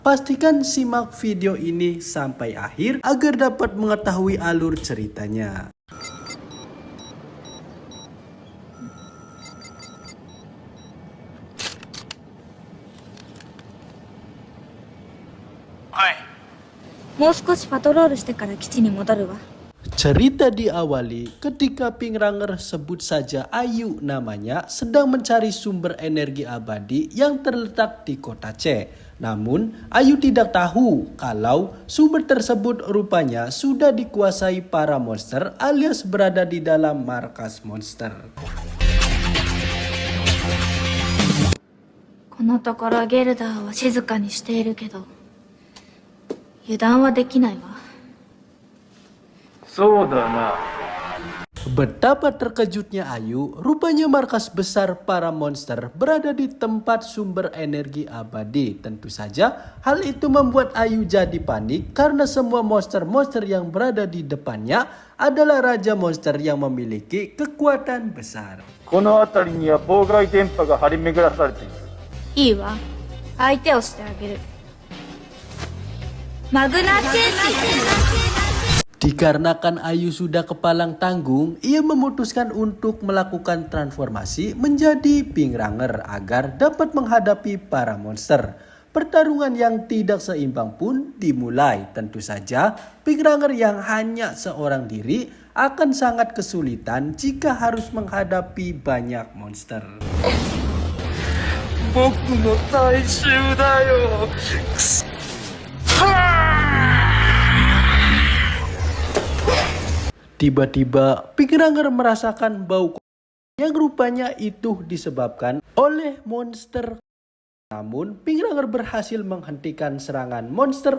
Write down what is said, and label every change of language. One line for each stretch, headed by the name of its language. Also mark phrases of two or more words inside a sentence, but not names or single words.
Indonesian: Pastikan simak video ini sampai akhir agar dapat mengetahui alur ceritanya. Hai.
Japanese: もう少しパトロールしてから基地に戻るわ。
Indonesian: Cerita diawali ketika Pingranger, sebut saja Ayu namanya, sedang mencari sumber energi abadi yang terletak di kota C. Namun Ayu tidak tahu kalau sumber tersebut rupanya sudah dikuasai para monster alias berada di dalam markas monster.
Japanese: このところゲルダーは静かにしているけど、油断はできないわ。そうだな。
Indonesian: Betapa terkejutnya Ayu, rupanya markas besar para monster berada di tempat sumber energi abadi. Tentu saja hal itu membuat Ayu jadi panik karena semua monster-monster yang berada di depannya adalah raja monster yang memiliki kekuatan besar.
Japanese: この辺りには妨害電波が張り巡らされている。いいわ。相手をしてあげる。マグナチェンジ。
Indonesian: Dikarenakan Ayu sudah kepalang tanggung, ia memutuskan untuk melakukan transformasi menjadi Pingranger agar dapat menghadapi para monster. Pertarungan yang tidak seimbang pun dimulai. Tentu saja Pingranger yang hanya seorang diri akan sangat kesulitan jika harus menghadapi banyak monster.
Japanese: 僕の最終だよ。
Indonesian: Tiba-tiba Pingranger merasakan bau yang rupanya itu disebabkan oleh monster. Namun Pingranger berhasil menghentikan serangan monster.